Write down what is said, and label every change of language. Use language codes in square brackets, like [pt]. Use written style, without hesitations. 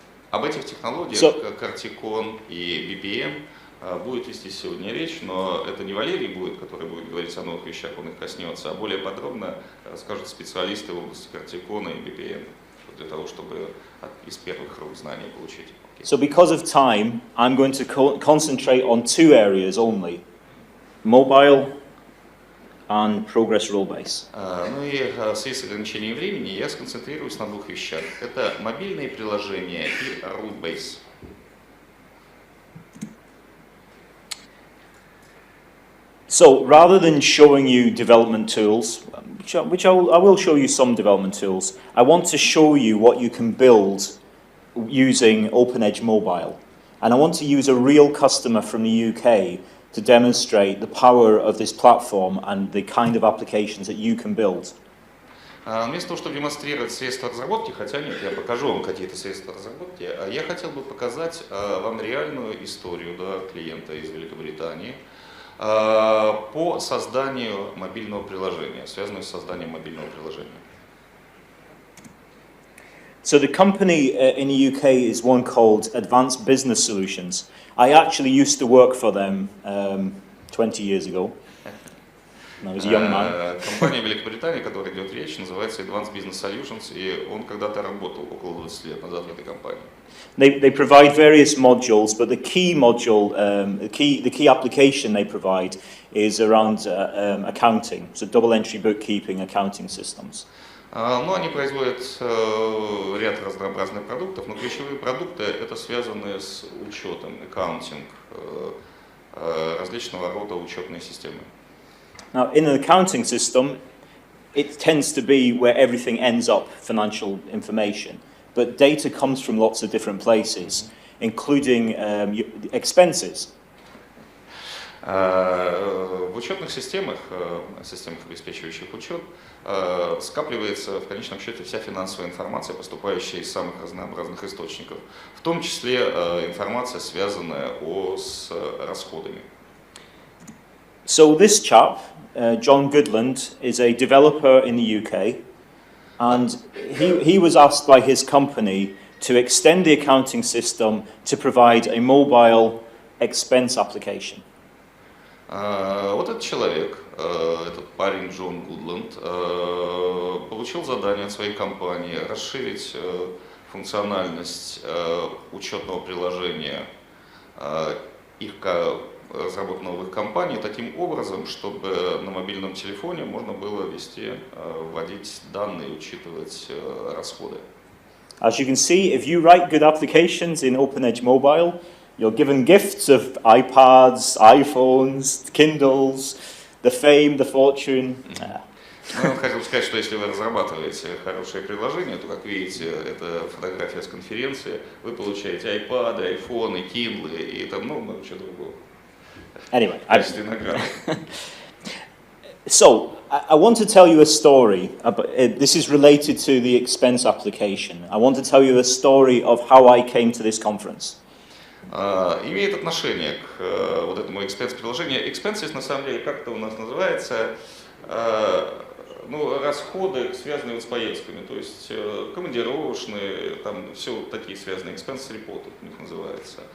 [ru] Об этих технологиях, как Corticon и BPM, будет вести сегодня речь, но это не Валерий будет, который будет говорить о новых вещах, он их коснется, а более подробно расскажут специалисты в области Corticon и BPM, для того, чтобы из первых рук знания получить. [en] Okay. So because of time, I'm going to concentrate on two areas only: mobile and progress Rollbase. [ru] Ну и в связи с ограничением времени я сконцентрируюсь на двух вещах. Это мобильные приложения и Rollbase. [en] So rather than showing you development tools, which I will show you some development tools, I want to show you what you can build using OpenEdge Mobile. And I want to use a real customer from the UK to demonstrate the power of this platform and the kind of applications that you can build. [ru] Вместо того, чтобы демонстрировать средства разработки, хотя нет, я покажу вам какие-то средства разработки, я хотел бы показать вам реальную историю клиента из Великобритании по созданию мобильного приложения, связанного с созданием мобильного приложения. [en] So the company in the UK is one called Advanced Business Solutions. I actually used to work for them 20 years ago. I was a young man. [ru] Компания Великобритании, о которой идет речь, называется Advanced Business Solutions, и он когда-то работал около 20 лет назад в этой компании. [en] They provide various modules, but the key module, the key application they provide is around accounting, so double entry bookkeeping, accounting systems. [ru] Ну, они производят ряд разнообразных продуктов, но ключевые продукты это связаны с учетом, accounting, различного рода учетные системы. [en] Now, in an accounting system, it tends to be where everything ends up, financial information. But data comes from lots of different places, including expenses. [ru] В учетных системах, обеспечивающих учет, скапливается в конечном счете вся финансовая информация, поступающая из самых разнообразных источников, в том числе информация, связанная с расходами. [en] So this chap, John Goodland, is a developer in the UK, and he was asked by his company to extend the accounting system to provide a mobile expense application. [ru] Вот этот человек, этот парень Джон Гудланд, получил задание от своей компании расширить функциональность учетного приложения их разработанного в их компании таким образом, чтобы на мобильном телефоне можно было вводить данные, учитывать расходы. [en] As you can see, if you write good applications in OpenEdge Mobile, you're given gifts of iPads, iPhones, Kindles, the fame, the fortune. [ru] Ну, хотел сказать, что если вы разрабатываете хорошее приложение, то, как видите, это фотография с конференции, вы получаете iPad, iPhone, Kindle и там много чего другого. [en] Anyway, so I want to tell you a story. This is related to the expense application. I want to tell you a story of how I came to this conference. [ru] Имеет отношение к вот этому экспенс-приложению. Expenses, на самом деле, как это у нас называется, расходы, связанные с поездками, то есть командировочные, там все такие связанные, [en] expense report [ru] у них называется.